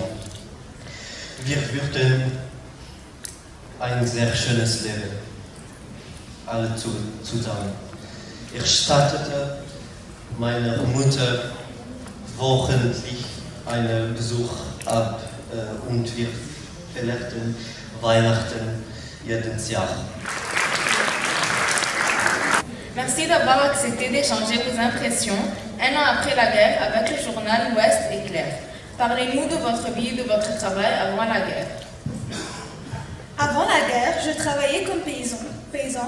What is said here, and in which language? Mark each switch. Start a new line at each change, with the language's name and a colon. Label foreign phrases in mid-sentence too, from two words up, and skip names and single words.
German: Wir führten ein sehr schönes Leben, alle zusammen. Ich stattete meiner Mutter wöchentlich einen Besuch ab und wir feierten Weihnachten jedes Jahr.
French: Merci d'avoir accepté d'échanger vos impressions un an après la guerre avec le journal L'Ouest éclair. Parlez-nous de votre vie et de votre travail avant la guerre. Avant la guerre, je travaillais comme paysan.